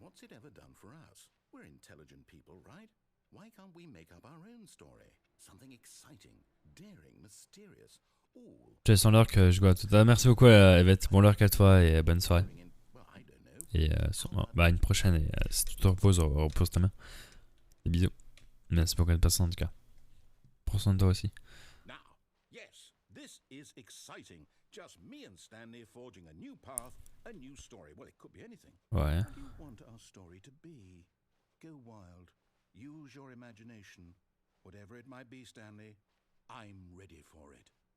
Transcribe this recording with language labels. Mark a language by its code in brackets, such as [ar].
[en] What's it ever done for us? We're intelligent people, right? Why can't we make up our own story? Something exciting, daring, mysterious. [fr] Je sens l'heure que je dois tout à l'heure. Merci beaucoup, Yvette. Bon l'heure qu'à toi et bonne soirée. Et bah, une prochaine. Et si tu te reposes, repose ta main. Des bisous. Merci beaucoup de passer en tout cas. Prends soin de toi aussi. [en] Now, yes, this is exciting. Just me and Stanley forging a new path, a new story. Well, it could be anything. [fr] Ouais. [en] What do you want our story to be? Go wild. Use your imagination. Whatever it might be, Stanley, I'm ready for it.